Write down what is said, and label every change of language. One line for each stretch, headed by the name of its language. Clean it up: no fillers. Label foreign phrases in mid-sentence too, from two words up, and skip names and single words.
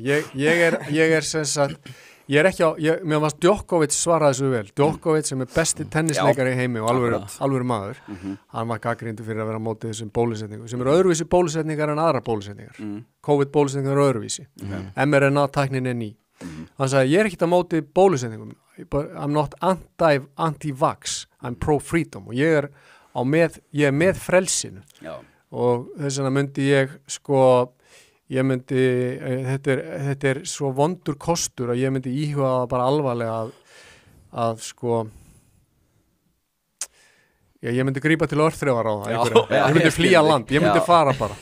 Icelandic: Ég er sem sagt mér varst Djokovic svaraði þessu vel. Djokovic sem er besti tennisleikari í heimi og alvöru maður. Hann var gagnrýndur fyrir að vera á móti þessum bólusetningum sem eru öðruvísi bólusetningar en aðra bólusetningar. COVID-bólusetningar eru öðruvísi. mRNA-tæknin er ný. Hann sagði, ég er ekkert á móti bólusetningum.
English: I'm not anti-vax. I'm pro-freedom.
Icelandic: Og ég er með frelsinu. Og þess vegna myndi þetta er svo vondur kostur að ég myndi íhuga það bara alvarlega að ég myndi grípa til örþrifar á það ég myndi flýja land, ég myndi fara bara